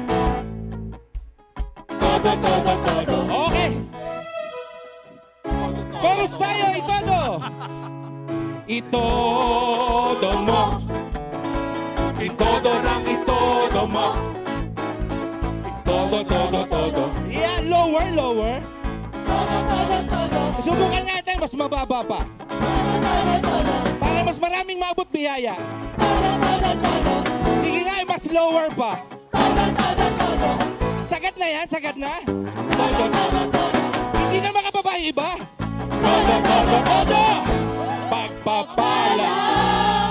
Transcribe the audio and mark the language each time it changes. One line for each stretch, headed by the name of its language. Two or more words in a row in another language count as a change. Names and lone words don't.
Filipino: Todo, todo, todo. Okay. Chorus tayo, itodo. Itodo mo. Itodo lang itodo mo. Itodo, todo, todo.
English: Yeah, lower, lower.
Filipino: Todo, todo, todo. Subukan natin mas mababa pa. Todo, todo, todo. Para mas maraming maabot biyaya. Todo, todo, todo. Sige nga, mas lower pa. Todo, todo, todo. Sagat na yan, sagat na. Todo, todo, todo. Hindi na makababa yung iba. Todo, todo, todo. Pagpapala.